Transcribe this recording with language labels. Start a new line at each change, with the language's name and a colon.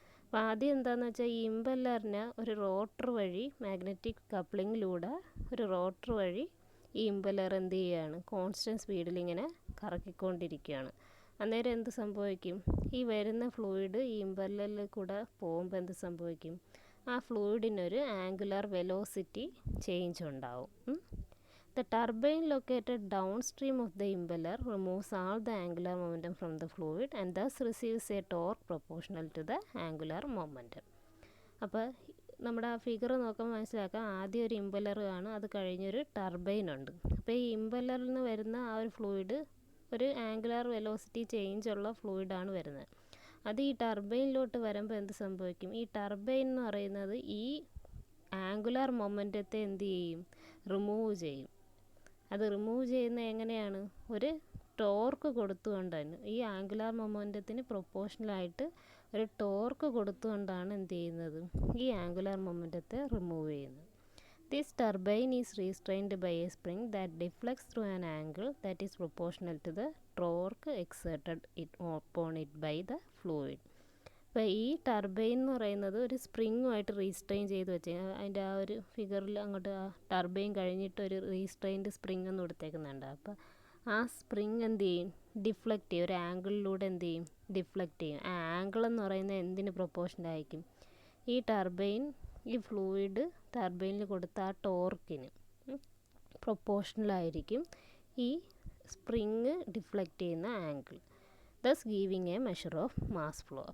Malayalam: അപ്പോൾ ആദ്യം എന്താണെന്ന് വെച്ചാൽ ഈ ഇമ്പല്ലറിന് ഒരു റോട്ടർ വഴി മാഗ്നറ്റിക് കപ്ലിങ്ങിലൂടെ ഒരു റോട്ടർ വഴി ഈ ഇമ്പല്ലർ എന്ത് ചെയ്യുകയാണ്? കോൺസ്റ്റൻറ്റ് സ്പീഡിൽ ഇങ്ങനെ കറക്കിക്കൊണ്ടിരിക്കുകയാണ്. അന്നേരം എന്ത് സംഭവിക്കും? ഈ വരുന്ന ഫ്ലൂയിഡ് ഈ ഇമ്പല്ലറിൽ കൂടെ പോകുമ്പോൾ എന്ത് സംഭവിക്കും? ആ ഫ്ലൂയിഡിനൊരു ആംഗുലാർ വെലോസിറ്റി ചേഞ്ച് ഉണ്ടാവും.
English: The turbine located downstream of the impeller removes all the angular momentum from the fluid and thus receives a torque proportional to the angular momentum.
Malayalam: അപ്പോൾ നമ്മുടെ ആ ഫിഗർ നോക്കുമ്പോൾ മനസ്സിലാക്കാം ആദ്യം ഒരു ഇമ്പല്ലർ കാണും, അത് കഴിഞ്ഞൊരു ടർബൈൻ ഉണ്ട്. അപ്പോൾ ഈ ഇമ്പല്ലറിൽ നിന്ന് വരുന്ന ആ ഒരു ഫ്ലൂയിഡ് ഒരു ആംഗുലാർ വെലോസിറ്റി ചേഞ്ച് ഉള്ള ഫ്ലൂയിഡാണ് വരുന്നത്. അത് ഈ ടർബൈനിലോട്ട് വരുമ്പോൾ എന്ത് സംഭവിക്കും? ഈ ടർബൈൻ എന്ന് പറയുന്നത് ഈ ആംഗുലാർ മൊമെൻറ്റത്തെ എന്ത് ചെയ്യും? റിമൂവ് ചെയ്യും. അത് റിമൂവ് ചെയ്യുന്നത് എങ്ങനെയാണ്? ഒരു ടോർക്ക് കൊടുത്തുകൊണ്ട് തന്നെ ഈ ആംഗുലാർ മൊമെൻറ്റത്തിന് പ്രൊപ്പോർഷണലായിട്ട് ഒരു ടോർക്ക് കൊടുത്തുകൊണ്ടാണ് എന്ത് ചെയ്യുന്നത്, ഈ ആംഗുലാർ മൊമെൻറ്റത്തെ റിമൂവ് ചെയ്യുന്നത്.
English: This turbine is restrained by a spring that deflects through an angle that is proportional to the torque exerted upon it by the fluid.
Malayalam: അപ്പോൾ ഈ ടർബൈൻ എന്ന് പറയുന്നത് ഒരു സ്പ്രിങ്ങുമായിട്ട് റീസ്ട്രെയിൻ ചെയ്ത് വെച്ച്, അതിൻ്റെ ആ ഒരു ഫിഗറിൽ അങ്ങോട്ട് ആ ടർബൈൻ കഴിഞ്ഞിട്ട് ഒരു റീസ്ട്രെയിൻഡ് സ്പ്രിങ് എന്ന് കൊടുത്തേക്കുന്നുണ്ട്. അപ്പോൾ ആ സ്പ്രിങ് എന്ത് ചെയ്യും, ഡിഫ്ലക്റ്റ് ചെയ്യും, ഒരു ആംഗിളിലൂടെ എന്ത് ചെയ്യും, ഡിഫ്ലക്റ്റ് ചെയ്യും. ആ ആംഗിൾ എന്ന് പറയുന്നത് എന്തിന് പ്രൊപ്പോർഷനായിരിക്കും, ഈ ടർബൈൻ, ഈ ഫ്ലൂയിഡ് ടർബൈനിൽ കൊടുത്ത ആ ടോർക്കിന് പ്രൊപ്പോർഷണലായിരിക്കും ഈ സ്പ്രിങ് ഡിഫ്ലക്റ്റ് ചെയ്യുന്ന angle,
English: Thus giving a measure of mass flow.